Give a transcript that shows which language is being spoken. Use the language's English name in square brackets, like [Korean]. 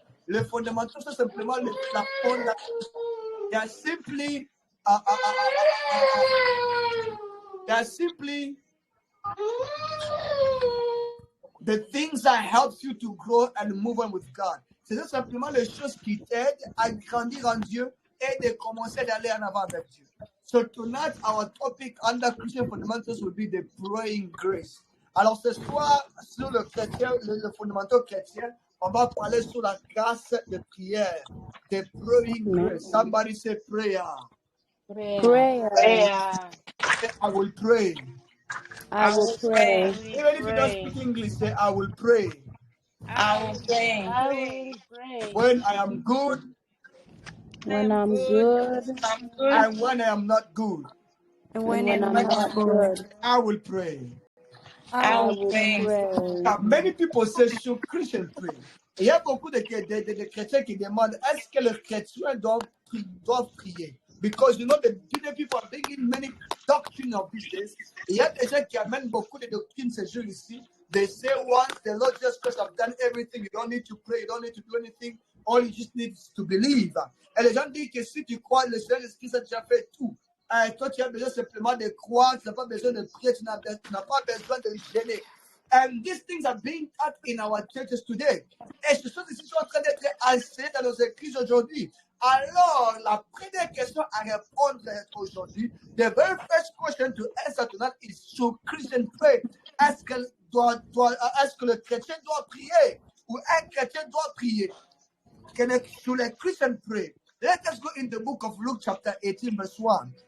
[French] Les fondamentaux, c'est simplement la fondation. [English] They are simply the things that helps you to grow and move on with God. [French] C'est simplement les choses qui t'aident à grandir en Dieu et de commencer d'aller en avant avec Dieu. [English] So tonight, our topic under Christian fundamentals will be the praying grace. [French] Alors ce soir, sur le fondamental chrétien, on va parler sur la grâce de prière, [English] the praying grace. Somebody say prayer. Prayer. I will pray. I will pray. Even if you don't speak English, say I will pray. I will pray. I will pray. When I am good, When I'm good, and when I am not good, and when I'm not good, I will pray. I will pray. Now, many people say, should Christians pray? [French] Il y a beaucoup de chrétiens qui demandent, est-ce que les chrétiens doivent prier? [English] Because, you know, the people are bringing many doctrines of these days. [French] Il y a des gens qui amènent beaucoup de doctrines ces jours ici. [English] They say once the Lord Jesus Christ have done everything, you don't need to pray, you don't need to do anything. All you just need is to believe. [French] Et les gens disent que si tu crois, le Seigneur Jésus-Christ a déjà fait tout. Toi, tu as besoin simplement de croire, tu n'as pas besoin de prier, tu n'as pas besoin de gêner. [English] And these things are being taught in our churches today. [French] Et ce sont des choses qui sont en train d'être enseignées dans nos églises aujourd'hui. Alors, la première question à répondre aujourd'hui, [English] the very first question to answer tonight is, should Christian pray? [French] Est-ce que le chrétien doit prier? Ou un chrétien doit prier? [English] Should a Christian pray? Let us go in the book of Luke chapter 18 verse 1.